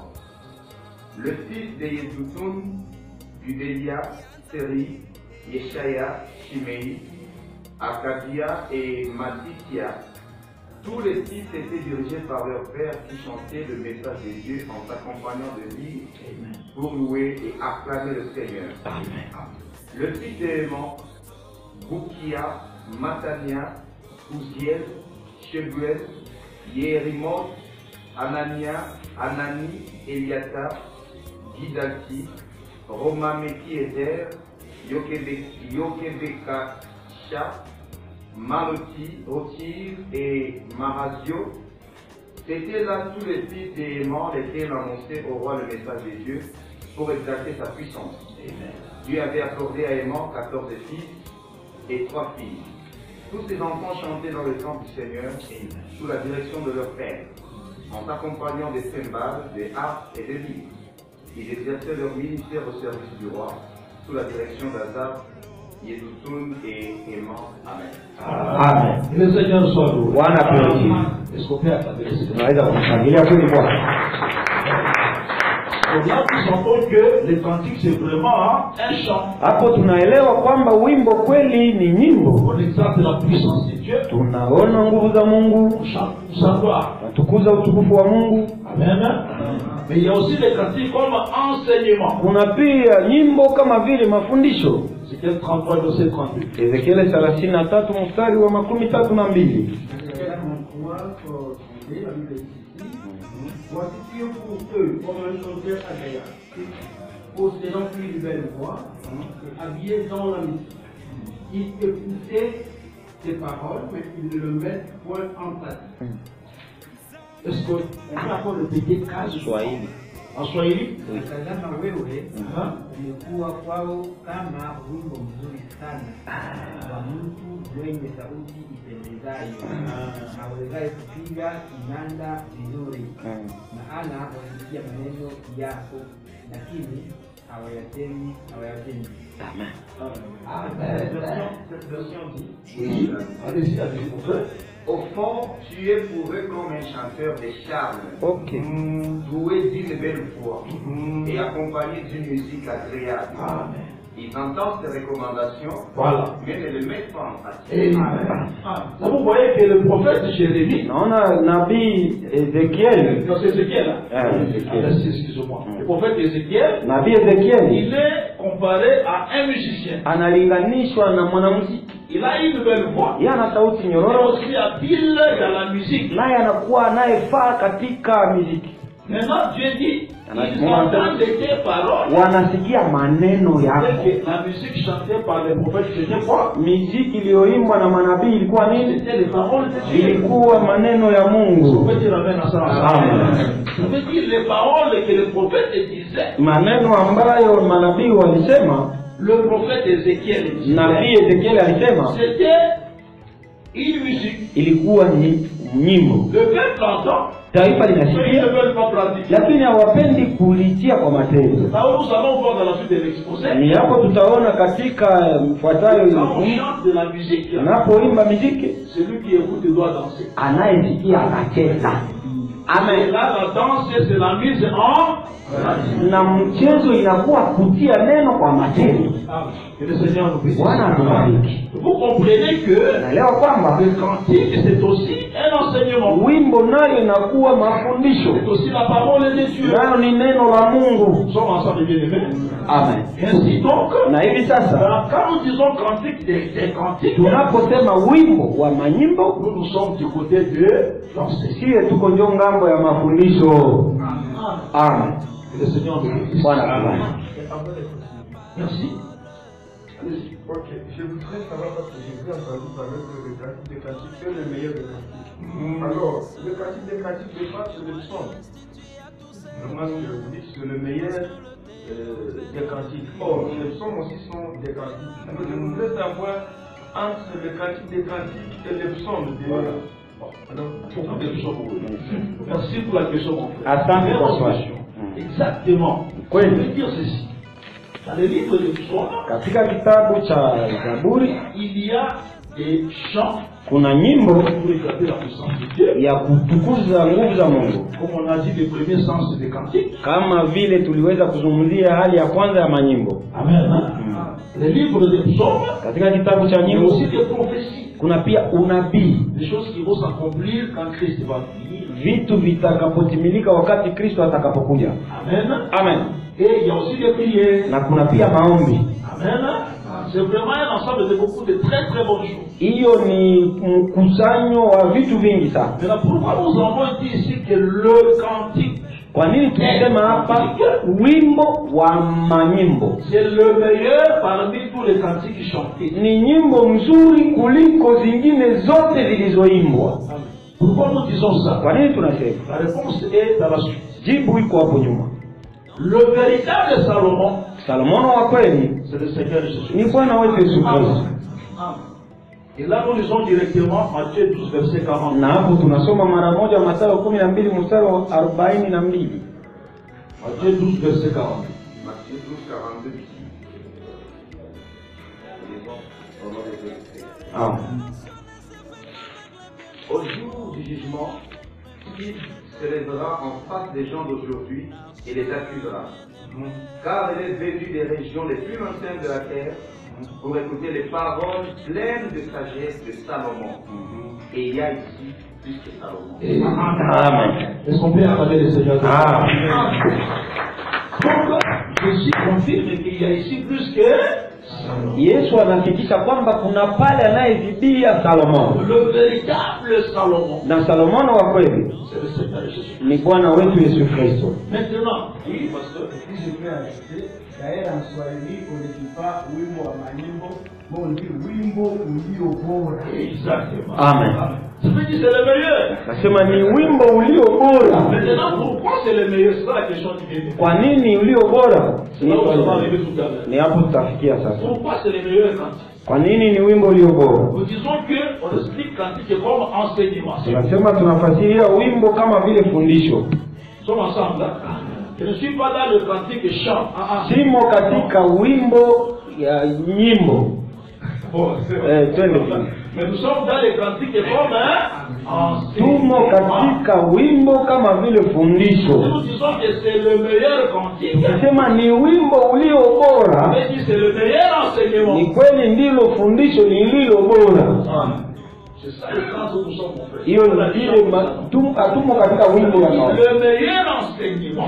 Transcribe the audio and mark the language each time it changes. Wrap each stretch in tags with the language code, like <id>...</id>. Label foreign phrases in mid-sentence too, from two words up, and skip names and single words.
<fr>Le fils de Yéduthun, Gudelia, Seri, Yeshaya, Shimei, Akadia et Matithia, tous les fils étaient dirigés par leur père qui chantait le message de Dieu en s'accompagnant de lyres pour louer et acclamer le Seigneur. Amen. Le fils d'Héman, Boukia, Matania, Ouziel, Shebuel, Yérimoth, Anania, Anani, Eliata, Gidalti, Romameki Eder, Yokebekasha, Maroti, Otir et Marazio. C'étaient là tous les fils d'Héman lesquels annonçaient au roi le message de Dieu pour exalter sa puissance. Amen. Dieu avait accordé à Héman 14 fils et 3 filles. Tous ces enfants chantaient dans le temple du Seigneur sous la direction de leur père, en s'accompagnant des cymbales, des harpes et des lyres. Ils exerçaient leur ministère au service du roi, sous la direction d'Asaph, Yéduthun et Héman. Amen. Amen. Que le Seigneur soit loué.</fr> <sw>Bwana apewe.</sw> <fr>Est-ce qu'on peut s'adresser?</fr> <sw>Tunaweza kushangilia kweli Bwana.</sw> <fr>Là, nous sentons que le cantique c'est vraiment un chant.</fr> <sw>Hapo tunaelewa kwamba wimbo kweli ni nyimbo.</sw> <fr>On exalte la puissance de Dieu.</fr> <sw>Tunaona nguvu za Mungu,</sw> <fr>On chante pour sa gloire.</fr> <sw>tukuza utukufu wa Mungu.</sw> <fr>Amen. Mais il y a aussi les cantiques comme enseignement.</fr> <sw>Kuna pia nyimbo kama vile mafundisho.</sw> <fr>Ézéchiel 33, verset 32.</fr> <sw>Ezekiel 33 mstari wa 32.</sw> <fr>Voici Dieu pour eux, comme un chanteur agréable, possédant une belle voix, et habillé dans la musique. Ils écoutaient ses paroles, mais ils ne le mettent point en pratique. Est-ce qu'on peut encore répéter Swahili. en Swahili? Oui.</fr> <sw>Tazama wewe umekuwa kwao kama wimbo mzuri sana wa mtu mwenye sauti ipendezayo, awezaye kupiga kinanda vizuri, maana wasikia maneno yako, lakini hawayatendi.</sw> <fr>cette version dit? Oui. Allez-y, mon frère. Au fond, tu es pour eux comme un chanteur de charme, Ok. doué d'une belle voix et accompagné d'une musique agréable. Amen. Ils entendent tes recommandations, Voilà. mais ne les mettent pas en pratique. Amen. Là, vous voyez que le prophète Jérémie,</fr> <sw>Naona nabii Ezekiel,</sw> <fr>non, c'est Ézéchiel, Ah, Ézéchiel. excusez-moi. Le prophète Ézéchiel,</fr> <sw>nabii Ezekiel</sw> <fr>il est comparé à un musicien.</fr> <sw>analinganishwa na mwanamuziki.</sw> <fr>Il a une belle voix.</fr> <sw>Yeye ana sauti</sw> <fr>Il est</fr> <sw>nyororo,</sw> <fr>aussi habile dans la musique.</fr> <sw>naye anakuwa anayefaa katika muziki.</sw> <fr>Maintenant, Dieu dit, ils</fr> <sw>Anasema-</sw> <fr>entendent tes paroles.</fr> <sw>Wanasikia maneno yako.</sw> <fr>Et que la musique chantée par les prophètes, c'était quoi?</fr> <sw>Miziki iliyoimbwa na manabii ilikuwa nini?</sw> <fr>C'était les paroles de Dieu.</fr> <sw>Ilikuwa maneno ya</sw> <fr>On</fr> <sw>Mungu.</sw> <fr>peut dire amen à ça. Amen. Ça veut dire les paroles que le prophète disait.</fr> <sw>Maneno ambayo manabii walisema,</sw> <fr>Le prophète Ézéchiel disait.</fr> <sw>nabii Ezekiel alisema</sw> <fr>C'était une musique.</fr> <sw>ilikuwa ni nyimbo.</sw> <fr>Le peuple entend,</fr> <sw>Taifa</sw> <fr>mais ils ne</fr> <sw>linasikia</sw> <fr>veulent pas pratiquer.</fr> <sw>lakini hawapendi kulitia kwa matendo.</sw> <fr>Là où nous allons voir dans la suite de l'exposé,</fr> <sw>Ni hapo tutaona katika mfuatayo</sw> <fr>quand on</fr> <sw>ile</sw> <fr>chante de la musique,</fr> <sw>unapoimba muziki,</sw> <fr>celui qui écoute doit danser.</fr> <sw>anayesikia anacheza.</sw> <fr>Amen. Et là, la danse, c'est la mise en...</fr> <sw>Na mchezo inakuwa kutia neno kwa matendo.</sw> <fr>Que le Seigneur nous bénisse.</fr> <sw>Bwana atubariki.</sw> <fr>Vous comprenez que</fr> <sw>Naelewa kwamba</sw> <fr>le cantique, c'est aussi un enseignement.</fr> <sw>wimbo nayo inakuwa mafundisho.</sw> <fr>C'est aussi la parole de Dieu.</fr> <sw>Nayo ni neno la Mungu.</sw> <fr>Nous sommes ensemble bien-aimés. Amen. Ainsi donc,</fr> <sw>Na hivi sasa</sw> <fr>quand nous disons cantique des cantiques,</fr> <sw>tunaposema wimbo wa manyimbo,</sw> <fr>nous sommes du côté de l'enseignement.</fr> <sw>sie tuko ndio ngambo ya mafundisho.</sw> <fr>Amen. Que le Seigneur nous bénisse.</fr> <sw>Bwana atubariki.</sw> <fr>Merci. Ok, je voudrais savoir parce que j'ai vu entendu parler que le cantique des cantiques, c'est le meilleur des cantiques. Alors, le cantique des cantiques, de base, c'est le psaume. Moi, ce que vous dites, c'est le meilleur des cantiques. Or, les psaumes aussi sont des cantiques. Donc, je voudrais savoir entre le cantique des cantiques et les psaumes. Voilà. Bon, alors, pourquoi des psaumes? Merci pour la question, mon frère.</fr> <sw>Asante kwa swali.</sw> <fr>Exactement. Je veux dire ceci. Dans le livre de psaumes,</fr> <sw>Katika kitabu cha Zaburi</sw> <fr>il y a des chants</fr> <sw>kuna nyimbo</sw> <fr>pour regarder la puissance de Dieu.</fr> <sw>ya kutukuza nguvu za Mungu.</sw> <fr>Comme on a dit, le premier sens c'est des cantiques.</fr> <sw>Kama vile tuliweza kuzungumzia hali ya kwanza ya manyimbo.</sw> <fr>Amen. Le livre de psaumes,</fr> <sw>Katika kitabu cha</sw> <fr>il y a</fr> <sw>nyimbo</sw> <fr>aussi des prophéties.</fr> <sw>kuna pia unabii,</sw> <fr>Des choses qui vont s'accomplir quand Christ va venir.</fr> <sw>vitu vitakapotimilika wakati Kristo atakapokuja.</sw> <fr>Amen. Amen. Et il y a aussi des prières.</fr> <sw>Na kuna pia maombi.</sw> <fr>Amen. C'est vraiment un ensemble de beaucoup de très très bonnes choses.</fr> <sw>Hiyo ni mkusanyo wa vitu vingi sana.</sw> <fr>Maintenant, pourquoi nous avons dit ici que le cantique,</fr> <sw>Kwa nini tunasema hapa wimbo wa manyimbo?</sw> <fr>c'est le meilleur parmi tous les cantiques chantés?</fr> <sw>Ni nyimbo mzuri kuliko zingine zote zilizoimbwa.</sw> <fr>Pourquoi nous disons ça?</fr> <sw>Kwa nini tunasema?</sw> <fr>La réponse est dans la suite.</fr> <sw>Jibu iko hapo nyuma.</sw> <fr>Le véritable Salomon,</fr> <sw>Salomono wa kweli</sw> <fr>c'est le Seigneur Jésus.</fr> <sw>ni Bwana wetu Yesu Kristo.</sw> <fr>Et là, nous lisons directement Matthieu 12, verset 40.</fr> <sw>Na hapo tunasoma mara moja Mathayo 12 mstari wa 42.</sw> <fr>Matthieu 12, verset 40. Matthieu 12, 42. Lisons au nom de Jésus. Ah. Au jour du jugement, il se lèvera en face des gens d'aujourd'hui et les accusera. Car il est venu des régions les plus lointaines de la terre pour écouter les paroles pleines de sagesse de Salomon. Et il y a ici plus que Salomon. Amen. Est-ce qu'on peut acclamer le Seigneur? Ah. Donc, Jésus confirme qu'il y a ici plus que</fr> <sw>Yesu anafikisha kwamba kuna pale anayezidia Salomono.</sw> <fr>le véritable Salomon.</fr> <sw>Na Salomono wa kweli</sw> <fr>C'est le Seigneur Jésus.</fr> <sw>ni Bwana wetu Yesu Kristo.</sw> <fr>Maintenant, oui, pasteur. Si je peux ajouter, d'ailleurs en Swahili, on ne dit pas</fr> <sw>wimbo wa manyimbo,</sw> <fr>mais on dit</fr> <sw>wimbo ulio bora.</sw> <fr>Exactement. Amen. Ça veut dire c'est le meilleur.</fr> <sw>Nasema ni wimbo ulio bora.</sw> <fr>Maintenant, pourquoi c'est le meilleur? C'est ça la question qui vient.</fr> <sw>Kwa nini ulio bora?</sw> <fr>Là où ça va arriver tout à l'heure.</fr> <sw>Ni hapo tutafikia sasa.</sw> <fr>Pourquoi c'est le meilleur cantique?</fr> <sw>Kwa nini ni wimbo ulio bora?</sw> <fr>Nous disons qu'on explique cantique comme enseignement.</fr> <sw>Tunasema tunafasiria wimbo kama vile fundisho.</sw> <fr>Nous sommes ensemble là. Je ne suis pas dans le cantique chant.</fr> <sw>Simo katika wimbo ya nyimbo.</sw> <fr>Bon,</fr> <sw>Twende.</sw> <fr>mais nous sommes dans les cantiques comme</fr> <sw>Tumo</sw> <fr>enseignement.</fr> <sw>katika wimbo kama vile fundisho.</sw> <fr>Nous disons que c'est le meilleur cantique.</fr> <sw>Nasema ni wimbo ulio bora.</sw> <fr>Mais si c'est le meilleur enseignement.</fr> <sw>Ni kweli ndilo fundisho lililo bora.</sw> <fr>C'est ça le sens où nous sommes, mon frère.</fr> <sw>Hiyo ni vile hatumo katika wimbo ya maombi.</sw> <fr>Le meilleur enseignement.</fr>